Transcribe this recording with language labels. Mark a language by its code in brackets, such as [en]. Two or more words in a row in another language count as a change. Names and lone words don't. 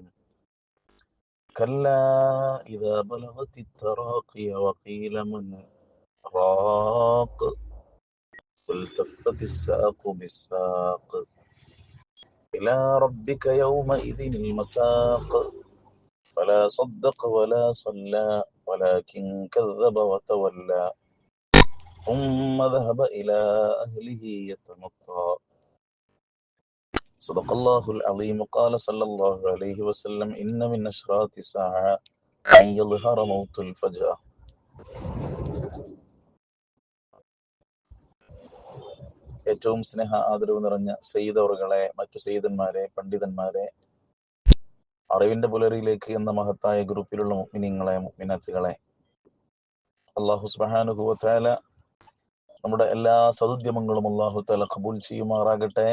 [ar] كلا إذا بلغت التراقي وقيل من راق والتفت الساق بالساق إلى ربك يومئذ المساق فلا صدق ولا صلى ولكن كذب وتولى ثم ذهب إلى أهله يتمطى. صدق الله العظيم. قال صلى الله عليه وسلم: إن من أشراط الساعة أن يظهر موت الفجأة. [ml] ഏറ്റവും സ്നേഹ ആദരവ് നിറഞ്ഞ സയ്യിദ് അവറുകളെ, മറ്റു സയ്യിദന്മാരെ, പണ്ഡിതന്മാരെ, അറിവിന്റെ പുലരിയിലേക്ക് എന്ന മഹത്തായ ഗ്രൂപ്പിലുള്ള മുഅ്മിനീങ്ങളെ, മുഅ്മിനാത്തുകളെ, [ar] الله سبحانه وتعالى [ml] നമ്മുടെ എല്ലാ സദുദ്യമങ്ങളും [ar] الله تعالى [ml] ഖബൂൽ ചെയ്യുമാറാകട്ടെ.